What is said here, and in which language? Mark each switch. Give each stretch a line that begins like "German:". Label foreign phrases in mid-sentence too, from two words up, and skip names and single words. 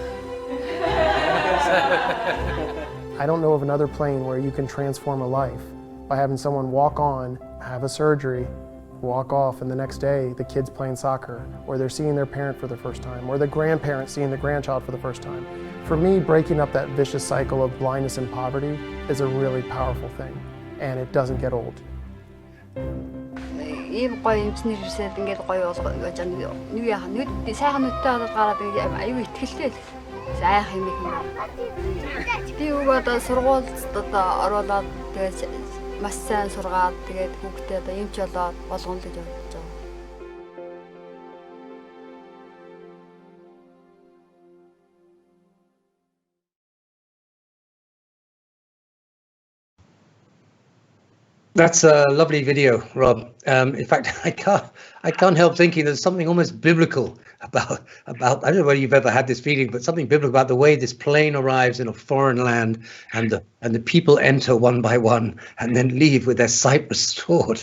English: I don't know of another plane where you can transform a life by having someone walk on, have a surgery, walk off, and the next day the kid's playing soccer, or they're seeing their parent for the first time, or the grandparent seeing the grandchild for the first time. For me, breaking up that vicious cycle of blindness and poverty is a really powerful thing, and it doesn't get old.
Mongolian: ийм гоё эмчнэр ирсээд ингээд гоё болгож байгаа нэг яах нүд сайхан нүдтэй болоод гараад ингээд аюу ихтгэлтэй л сайх юм их юм. Би одоо сургуульд одоо оруулаад тэгээд маш сайн сургаад тэгээд хүүхдээ одоо эмч болоод болгоно гэж бодож байгаа.
English: That's a lovely video, Rob. In fact, I can't help thinking there's something almost biblical about I don't know whether you've ever had this feeling, but something biblical about the way this plane arrives in a foreign land, and the people enter one by one and then leave with their sight restored.